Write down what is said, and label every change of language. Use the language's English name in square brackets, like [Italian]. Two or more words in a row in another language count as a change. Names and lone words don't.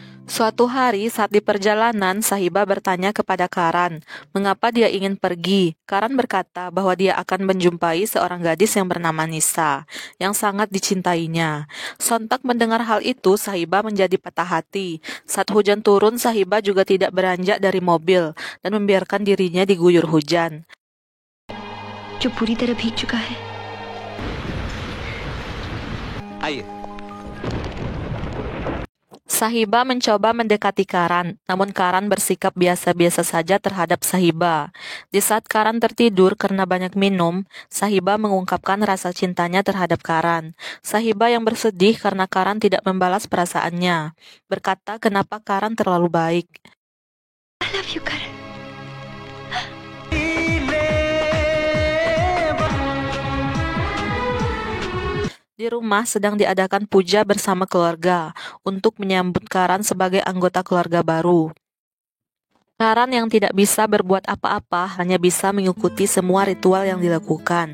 [Indonesian] Suatu hari saat di perjalanan, Sahiba bertanya kepada Karan, mengapa dia ingin pergi. Karan berkata bahwa dia akan menjumpai seorang gadis yang bernama Nisa, yang sangat dicintainya. Sontak mendengar hal itu, Sahiba menjadi patah hati. Saat hujan turun, Sahiba juga tidak beranjak dari mobil dan membiarkan dirinya diguyur hujan. [Hindi] जो पूरी तरह भीग चुका है। आइए। [Indonesian] Sahiba mencoba mendekati Karan, namun Karan bersikap biasa-biasa saja terhadap Sahiba. Di saat Karan tertidur karena banyak minum, Sahiba mengungkapkan rasa cintanya terhadap Karan. Sahiba yang bersedih karena Karan tidak membalas perasaannya, berkata kenapa Karan terlalu baik. [English] I love you, Karan. [Indonesian] Di rumah sedang diadakan puja bersama keluarga untuk menyambut Karan sebagai anggota keluarga baru. Karan yang tidak bisa berbuat apa-apa hanya bisa mengikuti semua ritual yang dilakukan.